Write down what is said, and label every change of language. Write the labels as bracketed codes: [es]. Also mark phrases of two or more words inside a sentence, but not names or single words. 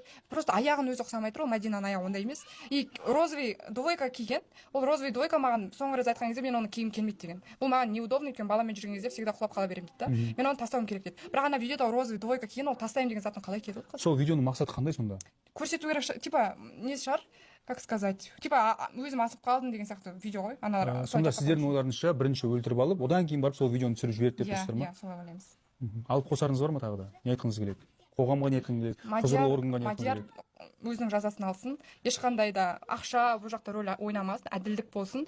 [kk] Просто аяғын өзі ұқсамай тұр, ол Мадинаның аяғы ондай емес. И [ru] розовый двойка [kk] киген. Ол [ru] розовый двойка [kk] маған соңғы рет айтқан кезде мен оны киім келмейді деген. Бұл маған неудобно, өйткені баламен жүрген кезде всегда құлап қала беремін дейді да. Мен оны тастауым керек деді. Бірақ ана видеода [ru] розовый двойка [kk] киген, ол тастаймын деген затын қалай келді? Сол видеоның мақсаты қандай сонда? Көрсету керек, типа, не шығар? [ru] Как сказать, типа [kk] өзім асып қалдым деген сияқты видео ғой. Сонда сіздердің ойларыңызша бірінші өлтіріп алып, одан кейін барып сол видеоны түсіріп жіберді деп тұрсыздар ма? Иә, солай ойлаймыз. Алып қосарыңыз бар ма тағы да? Не айтқыңыз келеді? Қоғамға не айтқыңыз келеді? Құзырлы органға не айтқыңыз келеді? Мадияр өзінің жазасын алсын, ешқандай да ақша бұл жақта рөл ойнамасын, әділдік болсын.